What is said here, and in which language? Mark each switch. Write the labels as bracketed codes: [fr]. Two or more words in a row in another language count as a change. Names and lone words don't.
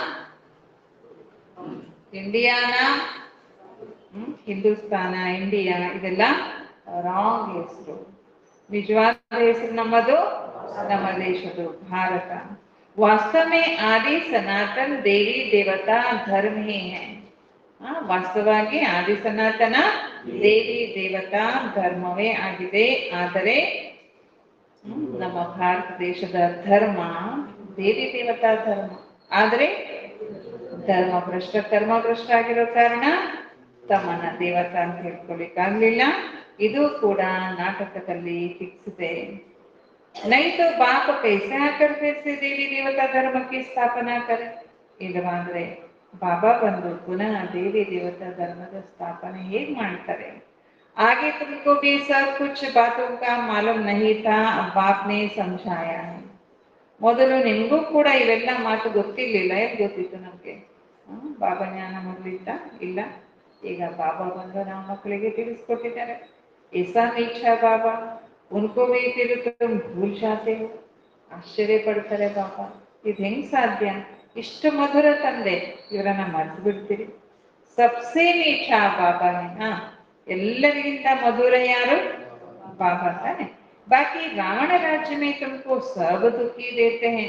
[kn] ಇಂಡಿಯಾನ ಹಿಂದೂಸ್ತಾನ ಇಂಡಿಯಾ ಇದೆಲ್ಲ ರಾಂಗ್ ಹೆಸರು ನಿಜವಾದ ಹೆಸರು ನಮ್ಮದು ನಮ್ಮ ದೇಶದ್ದು ಭಾರತ [hi] वास्तव में आदि सनातन देवी देवता धर्म ही है [kn] ವಾಸ್ತವವಾಗಿ ಆದಿ ಸನಾತನ ದೇವಿ ದೇವತಾ ಧರ್ಮವೇ ಆಗಿದೆ ಆದರೆ ನಮ್ಮ ಭಾರತ ದೇಶದ ಧರ್ಮ ದೇವಿ ದೇವತಾ ಧರ್ಮ. ಆದ್ರೆ ಕರ್ಮಭ್ರಷ್ಟ ಆಗಿರೋ ಕಾರಣ ತಮ್ಮನ್ನ ದೇವತಾ ಅಂತ ಹೇಳ್ಕೊಳಿಕ್ಕಾಗ್ಲಿಲ್ಲ. ಇದು ಕೂಡ ನಾಟಕದಲ್ಲಿ ಫಿಕ್ಸ್ ಇದೆ. [hi] नहीं तो बाप कैसे आकर से देवी देवता धर्म की स्थापना करे. [kn] ಇಲ್ಲವಾದ್ರೆ ಬಾಬಾ ಬಂದು ಪುನಃ ದೇವಿ ದೇವತಾ ಧರ್ಮದ ಸ್ಥಾಪನೆ ಹೇಗ್ ಮಾಡ್ತಾರೆ? [hi] आगे तुमको भी सब कुछ बातों का मालूम नहीं था, अब बाप ने समझाया है. [kn] ಮೊದಲು ನಿಮಗೂ ಕೂಡ ಇವೆಲ್ಲ ಮಾತು ಗೊತ್ತಿರ್ಲಿಲ್ಲ. ಏನ್ ಗೊತ್ತಿತ್ತು ನಮ್ಗೆ? ಬಾಬಾ ಜ್ಞಾನ ಮೊದಲಿತ್ತ ಇಲ್ಲ. ಈಗ ಬಾಬಾ ಬಂದು ನಮ್ಮ ಮಕ್ಕಳಿಗೆ ತಿಳಿಸ್ಕೊಟ್ಟಿದ್ದಾರೆ. [hi] ऐसा नीचा बाबा उनको भी फिर तुम भूल जाते हो. [kn] ಆಶ್ಚರ್ಯ ಪಡ್ತಾರೆ ಬಾಬಾ, ಇದು ಹೆಂಗ್ ಸಾಧ್ಯ? ಇಷ್ಟು ಮಧುರ ತಂದೆ ಇವರನ್ನ ಮರ್ತು ಬಿಡ್ತೀರಿ? [hi] सबसे मीठा बाबा [kn] ಎಲ್ಲರಿಗಿಂತ ಮಧುರ ಯಾರು? ಬಾಬಾ ತಾನೆ. [hi] बाकी रावण राज्य में तुमको सब दुःखी देते हैं ना.